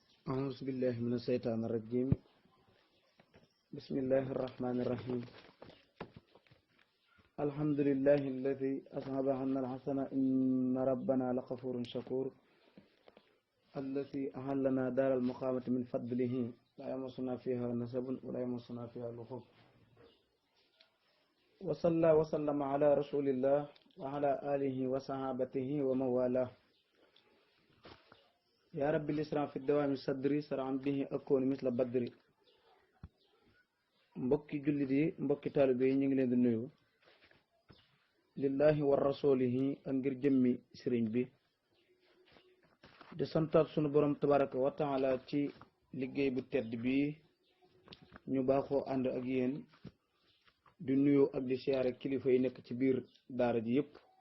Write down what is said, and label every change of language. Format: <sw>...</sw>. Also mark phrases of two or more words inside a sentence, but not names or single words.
<ar>أعوذ بالله من الشيطان الرجيم بسم الله الرحمن الرحيم الحمد لله الذي أذهب عنا الحسن إن ربنا لغفور شكور الذي أحلنا دار المقامة من فضله لا يمسنا فيها نسب ولا يمسنا فيها لغوب وصلى وسلم على رسول الله وعلى آله وصحابته ومن والاه يا رب الإسلام في الدوام صدري سرعا به أكون مثل بدري</ar> <wo>mbokki jullit yi mbokki taalibe yi ñu ngi leen di nuyu</wo> <ar>لله ورسوله</ar> <wo>ak ngir jëmmi sëriñ bi di santaat sunu borom</wo> <ar>تبارك وتعالى</ar> <wo>ci liggéey bu tedd bi ñu baaxoo ànd ak yéen di nuyu ak di siyaare kilifa yi nekk ci biir daara ji yëpp</wo>